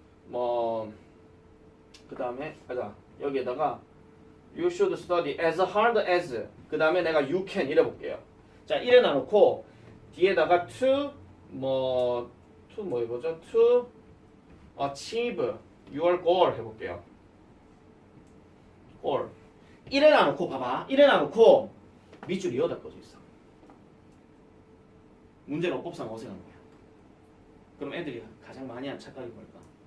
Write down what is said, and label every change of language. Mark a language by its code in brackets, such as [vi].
[ko] 그 다음에 여기에다가 [en] you should study as hard as [ko] 그 다음에 내가 [en] you can [ko] 이래 볼게요. 자 이래 놔놓고 뒤에다가 to 해보죠. [en] to achieve your goal [ko] 해볼게요. goal 이래 놔놓고 봐봐. 이래 놔놓고 밑줄이 여기다 꺼져 있어. 문제는 어법상 어색한 거야. 그럼 애들이 가장 많이 하는 착각이 뭘까?